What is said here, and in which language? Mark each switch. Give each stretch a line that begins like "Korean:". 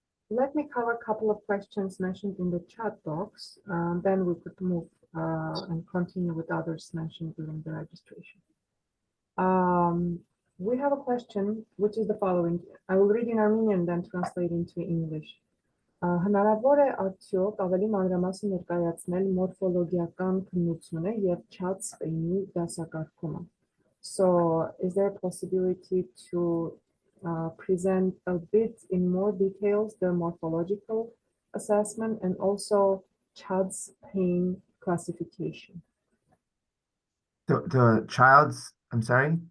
English: Let me cover a couple of questions mentioned in the chat box, then we could move and continue with others mentioned during the registration. We have a question, which is the following. I will read in Armenian, then translate into English.
Armenian: Հնարավոր է արդյոք ավելի մանրամասն ներկայացնել մորֆոլոգիական քննությունը եւ չած սպեյնի դասակարգումը.
English: So, is there a possibility to present a bit in more details the morphological assessment and also child's pain classification? The child's, I'm sorry?